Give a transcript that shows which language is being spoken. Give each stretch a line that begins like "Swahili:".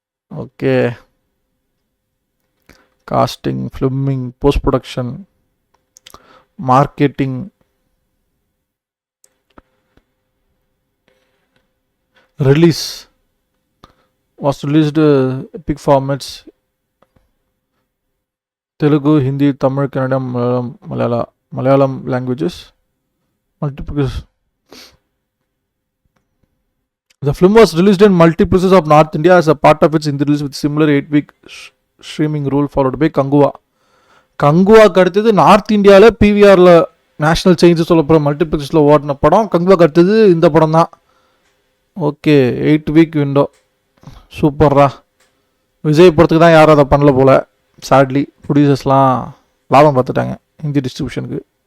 English: Okay, casting, filming, post production, marketing, release was released epic formats, Telugu, Hindi, Tamil, Kannada, Malayalam languages, multiple. The film was released in multiplexes of North India as a part of its Hindi release with similar 8-week streaming rule followed by Kangua.
Tamil: கங்குவாக்கு அடுத்தது north இந்தியாவில் பிவிஆரில் national changes சொல்லப்படுற மல்டிப்ளெக்ஸில் ஓடின படம் கங்குவாக்கு அடுத்தது இந்த படம் தான். Okay, 8 week window, சூப்பர்ரா. விஜய் படத்துக்கு தான் யாரும் அதை பண்ணல போல். சேட்லி ப்ரொடியூசர்ஸ்லாம் லாபம் பார்த்துட்டாங்க ஹிந்தி டிஸ்ட்ரிபியூஷனுக்கு.